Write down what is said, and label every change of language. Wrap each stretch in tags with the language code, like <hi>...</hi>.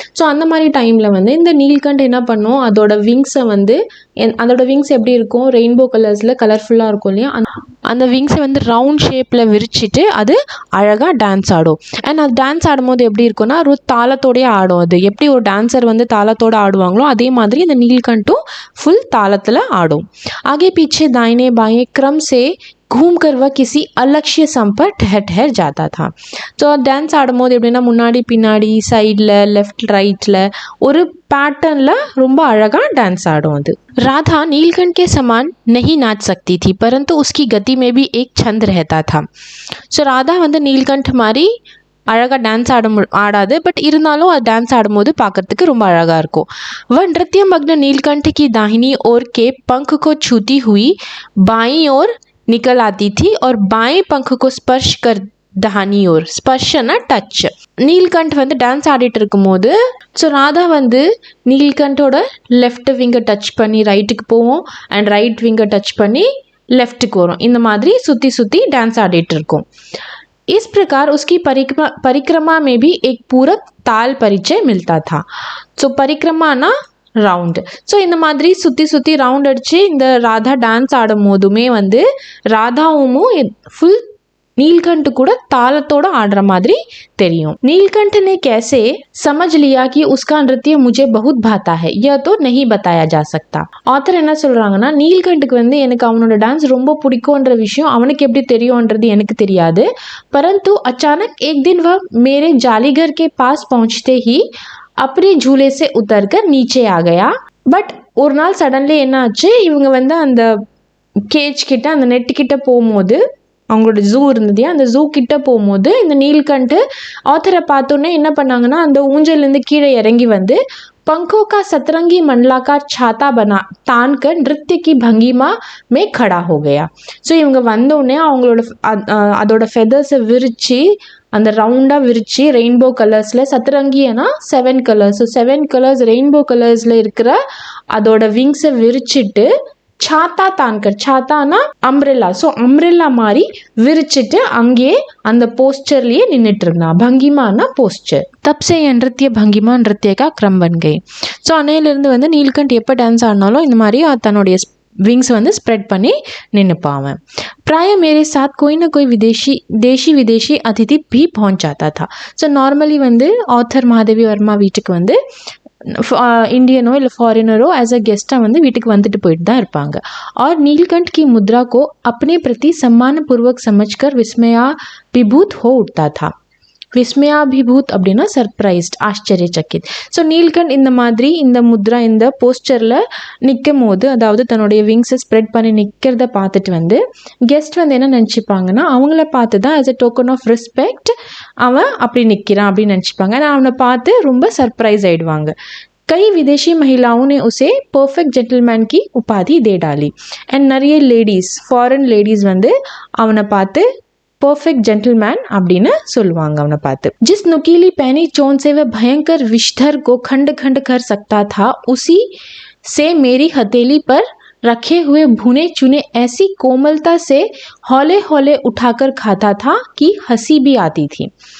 <ta>So அந்த மாதிரி டைமில் வந்து இந்த நீல்கண்ட் என்ன பண்ணும், அதோட விங்ஸை வந்து அதோட விங்ஸ் எப்படி இருக்கும், ரெயின்போ கலர்ஸில் கலர்ஃபுல்லாக இருக்கும் இல்லையா? அந்த விங்ஸை வந்து ரவுண்ட் ஷேப்பில் விரிச்சிட்டு அது அழகாக டான்ஸ் ஆடும். அண்ட் அது டான்ஸ் ஆடும்போது எப்படி இருக்கும்னா ஒரு தாளத்தோடய ஆடும். அது எப்படி ஒரு டான்ஸர் வந்து தாளத்தோடு ஆடுவாங்களோ அதே மாதிரி இந்த நீல்கண்ட்டும் ஃபுல் தாளத்தில் ஆடும்.</ta> <hi>आगे पीछे दाहिने बाएं क्रम से घूम कर वह किसी अलक्ष्य सम पर ठहर ठहर जाता था.</hi> <ta>ஸோ டான்ஸ் ஆடும்போது எப்படின்னா முன்னாடி பின்னாடி சைடில் லெஃப்ட் ரைட்டில் ஒரு पैटर्न ரொம்ப அழகாக டான்ஸ் ஆடும் அது.</ta> <hi>राधा नीलकंठ के समान नहीं नाच सकती थी परंतु उसकी गति में भी एक छंद रहता था.</hi> <ta>ஸோ ராதா வந்து நீல்கண்ட் மாதிரி அழகாக டான்ஸ் ஆடாது, பட் இருந்தாலும் அது டான்ஸ் ஆடும்போது பார்க்கறதுக்கு ரொம்ப அழகாக இருக்கும்.</ta> <hi>वह नृत्य मग्न नीलकंठ की दाहिनी ओर के पंख को छूती हुई बाईं ओर निकल आती थी और बाएं पंख को स्पर्श कर दाहिनी ओर.</hi> <ta>ஸ்பர்ஷனா டச். நீல்கண்ட் வந்து டான்ஸ் ஆடிட்டு இருக்கும்போது ஸோ ராதா வந்து நீல்கண்டோட லெஃப்ட் விங்கை டச் பண்ணி ரைட்டுக்கு போவோம் அண்ட் ரைட் விங்கை டச் பண்ணி லெஃப்ட்டுக்கு வரும். இந்த மாதிரி சுற்றி சுற்றி டான்ஸ் ஆடிட்டு இருக்கும்.</ta> <hi>इस प्रकार उसकी परिक्रमा में भी एक पूरक ताल परिचय मिलता था.</hi> <ta>So परिक्रमाனா round. ஸோ இந்த மாதிரி சுற்றி சுற்றி ரவுண்ட் அடித்து இந்த ராதா டான்ஸ் ஆடும் போதுமே வந்து ராதாவும் ஃபுல் नीलकंठ கூட तालतोड़ आड़ मादरी தெரியும்.</ta> <hi>नीलकंठ ने कैसे समझ लिया कि उसका नृत्य मुझे बहुत भाता है यह तो नहीं बताया जा सकता.</hi> <ta>ஆத்தர் என்ன சொல்றாங்கன்னா நீல்கண்ட்டுக்கு வந்து எனக்கு அவனோட டான்ஸ் ரொம்ப பிடிக்கும்ன்ற விஷயம் அவனுக்கு எப்படி தெரியும்ன்றது எனக்கு தெரியாது.</ta> <hi>परंतु अचानक एक दिन वह मेरे जालीघर के पास पहुंचते ही अपने झूले से उतरकर नीचे आ गया.</hi> <ta>பட் ஒரு நாள் சடன்லி என்ன ஆச்சு, இவங்க வந்து அந்த கேஜ் கிட்ட அந்த நெட் கிட்ட போகும்போது அவங்களோட ஜூ இருந்தது, அந்த ஜூ கிட்ட போகும்போது இந்த நீல்கண்ட் ஆத்தரை பார்த்தோன்னே என்ன பண்ணாங்கன்னா அந்த ஊஞ்சல்லேருந்து கீழே இறங்கி வந்து</ta> <hi>पंखों का सतरंगी मंडलाकार छाता बना तान कर नृत्य की भंगिमा में खड़ा हो गया.</hi> <ta>ஸோ இவங்க வந்தோடனே அவங்களோட அதோட ஃபெதர்ஸை விரித்து அந்த ரவுண்டாக விரித்து ரெயின்போ கலர்ஸில் சதுரங்கினா 7 கலர்ஸ், ஸோ 7 கலர்ஸ் ரெயின்போ கலர்ஸில் இருக்கிற அதோட விங்ஸை விரிச்சிட்டு</ta> <hi>छाता तानकर,</hi> <ta>छाताना अम्ब्रेला, सो अम्ब्रेला मारी विरिचिட்டு அங்கே அந்த पोस्चरलिए நின்னுட்டு இருந்தா. भंगिमाना पोस्चर.</ta> <hi>तब से यह नृत्य भंगिमा नृत्य का क्रम बन गई.</hi> <ta>ஸோ அன்னையிலிருந்து வந்து நீல்கண்ட் எப்போ டான்ஸ் ஆடினாலும் இந்த மாதிரி தன்னுடைய विंग्स வந்து ஸ்ப்ரெட் பண்ணி நின்னுப்பாவன்.</ta> <hi>प्राय मेरे साथ कोई ना कोई देशी विदेशी अतिथि भी पहुंच जाता था.</hi> <ta>ஸோ நார்மலி வந்து ஆத்தர் மாதவி வர்மா வீட்டுக்கு வந்து इंडियनो இல்லை ஃபாரினரோ ஆஸ் அ கெஸ்ட்டாக வந்து வீட்டுக்கு வந்துட்டு போயிட்டு தான் இருப்பாங்க.</ta> <hi>और नीलकंठ की मुद्रा को अपने प्रति सम्मानपूर्वक समझकर विस्मयाभिभूत हो उठता था.</hi> <ta>விஸ்மயாபிபூத் அப்படின்னா சர்ப்ரைஸ்ட், ஆச்சரியச்சக்கித். ஸோ நீல்கண்ட் இந்த மாதிரி இந்த முத்ரா இந்த போஸ்டரில் நிற்கும் போது, அதாவது தன்னுடைய விங்ஸை ஸ்ப்ரெட் பண்ணி நிற்கிறத பார்த்துட்டு வந்து கெஸ்ட் வந்து என்ன நினச்சிப்பாங்கன்னா அவங்கள பார்த்து தான் as a token of respect அவன் அப்படி நிற்கிறான் அப்படின்னு நினச்சிப்பாங்க. ஆனால் அவனை பார்த்து ரொம்ப சர்ப்ரைஸ் ஆகிடுவாங்க.</ta> <hi>कई विदेशी महिलाओं ने उसे परफेक्ट जेंटलमैन की उपाधि दे डाली.</hi> <ta>एंड நிறைய லேடிஸ், ஃபாரின் லேடிஸ் வந்து அவனை பார்த்து परफेक्ट जेंटलमैन அப்படின்னு சொல்லுவாங்க அவனை பார்த்து.</ta> <hi>जिस नुकीली पैनी चोन से वह भयंकर विषधर को खंड खंड कर सकता था, उसी से मेरी हथेली पर रखे हुए भुने चुने ऐसी कोमलता से हौले हौले उठाकर खाता था कि हंसी भी आती थी.</hi>